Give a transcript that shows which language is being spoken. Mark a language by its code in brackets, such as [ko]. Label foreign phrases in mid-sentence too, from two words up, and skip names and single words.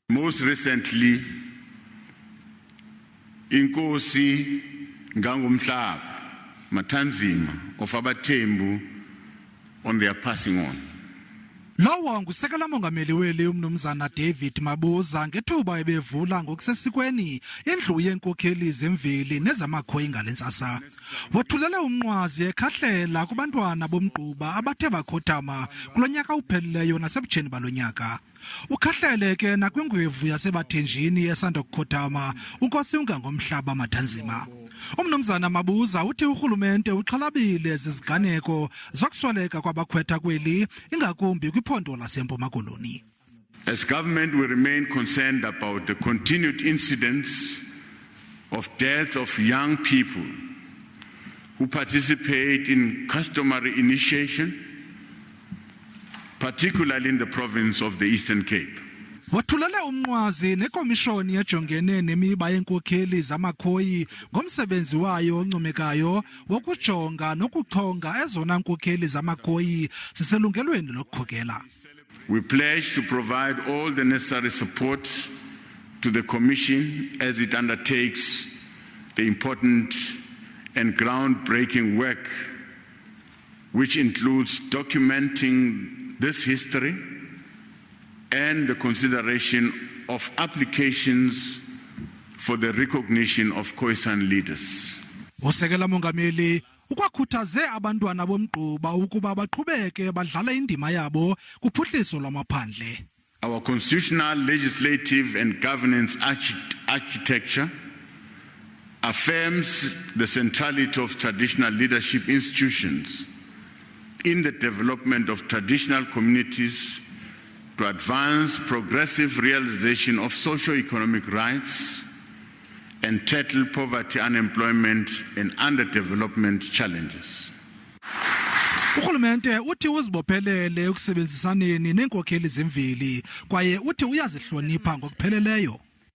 [en] Most recently, [xh] inkosi ngangumhlaba [en] Matanzima of abathembu on their passing on. [xh] Lowo ngusekela mongameli weli umnumzana David Mabuza ngethuba ebevula ngokusesikweni indlu yeenkokheli zemveli nezama Khoi ngalentsasa. Wathulele umnqwazi ekhahlela kubantwana bomgquba abathe bakhothama kulonyaka uphelileyo nasebutsheni balonyaka. Ukhahlele ke nakwingwevu yasebathenjini esanda kukhothama unkosi ungangomhlaba Matanzima. Umnumzana Mabuza uthi uRhulumente uxhalabile zeziganeko zokusweleka kwabakhwetha kweli ingakumbi kwiphondo laseMpuma Koloni. [en] As government, we remain concerned about the continued incidents of death of young people who participate in customary initiation, particularly in the province of the Eastern Cape. [xh] Wathulele umnqwazi nekomishoni ejongene nemiba yeenkokheli zamaKhoi ngomsebenzi wayo oncomekayo wokujonga nokuchonga ezona nkokheli zamaKhoi siselungelweni lokukhokela. [en] We pledge to provide all the necessary support to the Commission as it undertakes the important and groundbreaking work which includes documenting this history and the consideration of applications for the recognition of Khoisan leaders. [xh] Usekela mongameli ukwakhuthaze abantwana bomgquba ukuba baqhubeke badlala indima yabo kuphuhliso lwamaphandle. [en] Our constitutional, legislative and governance architecture affirms the centrality of traditional leadership institutions in the development of traditional communities to advance progressive realization of socio-economic rights and tackle poverty, unemployment and underdevelopment challenges. [xh] uRhulumente uthi uzibophelele ukusebenzisaneni neenkokheli zemveli kwaye uthi uyazihlonipha ngokupheleleyo.